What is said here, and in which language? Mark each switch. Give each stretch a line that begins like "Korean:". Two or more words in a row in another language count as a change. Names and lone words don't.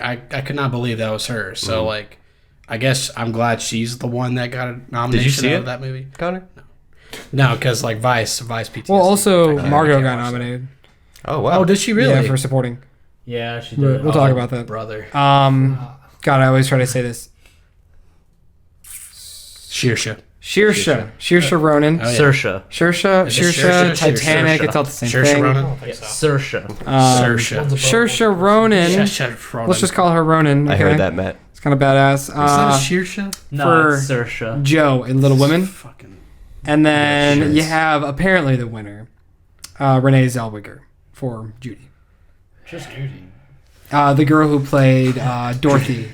English: I could not believe that was her. So like, I guess I'm glad she's the one that got a nomination see out it? of that movie. Connor? No, because like Vice PTSD. well, also I Margot can't got watch that. nominated. Oh wow. Oh, did she really? Yeah, for supporting. Yeah, she We'll, did. we'll talk about that. Brother. God, I always try to say this. Shearsha. Saoirse Ronan. Oh, yeah. Saoirse. Saoirse, Is it Saoirse, Saoirse? Titanic. Saoirse. It's all the same Saoirse thing. Ronan. I don't think so. Saoirse. Saoirse. Saoirse Ronan. Saoirse Ronan. Let's just call her Ronan. I Okay? heard that, Matt. It's kind of badass. Is that a Shearsha? No, For- it's Saoirse. Joe in Little Women. Fucking. And then Shit. you have apparently the winner, Renee Zellweger for Judy. Just Judy. The girl who played Dorothy